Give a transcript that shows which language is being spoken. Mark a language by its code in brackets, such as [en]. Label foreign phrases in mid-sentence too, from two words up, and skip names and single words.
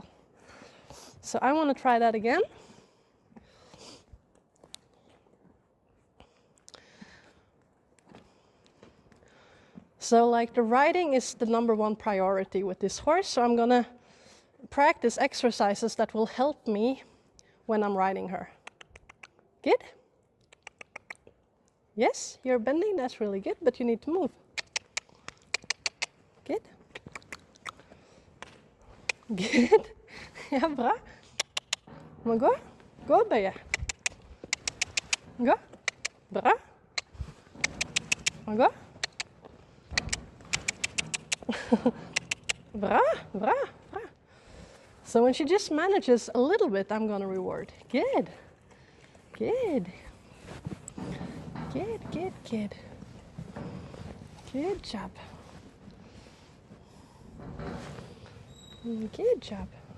[en] So I want to try that again. So like the riding is the #1 priority with this horse, so I'm going to practice exercises that will help me when I'm riding her. Good? Yes, you're bending, that's really good, but you need to move. Good. Good. [no] Ja, bra. Men gå. Gå og bøye. Gå. Bra. Men gå. Bra, bra, bra. [en] So when she just manages a little bit, I'm going to reward. Good. Good. Good, good, good. Good job. Good job.